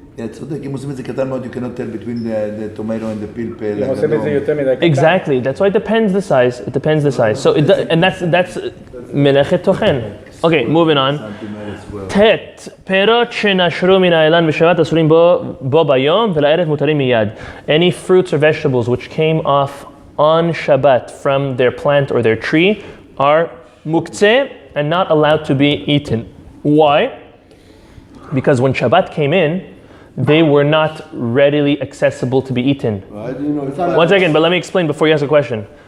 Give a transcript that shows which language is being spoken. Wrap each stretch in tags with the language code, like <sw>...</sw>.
<he>צודק, אם עושים את זה קטן מאוד,</he> <en>you cannot tell between the tomato and the pilpel. Exactly, that's why it depends the size. It depends the size. So and that's מלאכת tochen. Okay, moving on.</en> <he>ט' פירות שנשרו מן האילן בשבת אסורים בו ביום ולערב מותרים מיד.</he> <en>Any fruits or vegetables which came off on Shabbat from their plant or their tree are muktzeh and not allowed to be eaten. Why? Because when Shabbat came in, they were not readily accessible to be eaten. One second, but let me explain before you ask a question.</en>